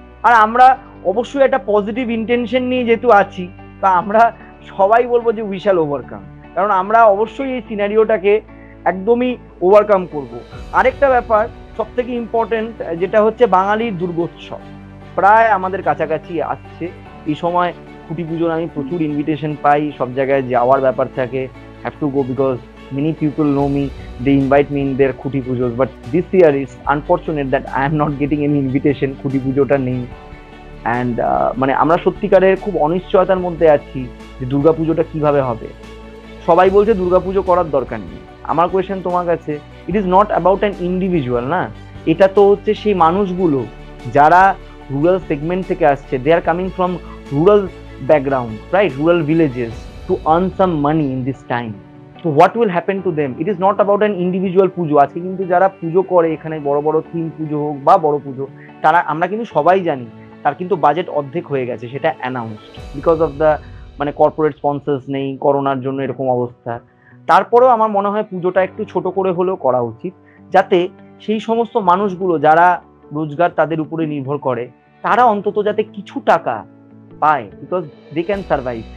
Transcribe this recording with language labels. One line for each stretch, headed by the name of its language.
Bangla: আর আমরা অবশ্যই একটা পজিটিভ ইন্টেনশন নিয়ে যেহেতু আছি, তা আমরা সবাই বলবো যে
English: we shall overcome,
Bangla: কারণ আমরা অবশ্যই এই সিনারিওটাকে একদমই ওভারকাম করব। আরেকটা ব্যাপার সব থেকে ইম্পর্টেন্ট, যেটা হচ্ছে বাঙালির দুর্গোৎসব প্রায় আমাদের কাছাকাছি আসছে। এই সময় খুঁটি পুজোর আমি প্রচুর ইনভিটেশন পাই, সব জায়গায় যাওয়ার ব্যাপার থাকে,
English: have to go because many people know me, they invite me in their Khuti Pujos, but this year is unfortunate that I am not getting any invitation,
Bangla: Khuti Pujoটা নেই। অ্যান্ড মানে আমরা সত্যিকারের খুব অনিশ্চয়তার মধ্যে আছি যে দুর্গাপুজোটা কিভাবে হবে। সবাই বলছে দুর্গাপুজো করার দরকার নেই, আমার কোয়েশ্চেন তোমার কাছে,
English: it is not about an individual না,
Bangla: এটা তো হচ্ছে সেই মানুষগুলো যারা রুরাল সেগমেন্ট থেকে আসছে,
English: They are coming from rural background, right, rural villages, to earn some money in this time. So what will happen to them? It is not about an individual Pujo.
Bangla: আজকে কিন্তু যারা পুজো করে এখানে বড় বড় থিম পুজো হোক বা বড় পুজো, তারা আমরা কিন্তু সবাই জানি তার কিন্তু বাজেট অর্ধেক হয়ে গেছে, সেটা অ্যানাউন্সড বিকজ অফ দ্য মানে কর্পোরেট স্পন্সর্স নেই, করোনার জন্য এরকম অবস্থা। তারপরেও আমার মনে হয় পুজোটা একটু ছোট করে হলেও করা উচিত, যাতে সেই সমস্ত মানুষগুলো যারা রোজগার তাদের উপরে নির্ভর করে তারা অন্তত যাতে কিছু টাকা পায়,
English: Because they can survive.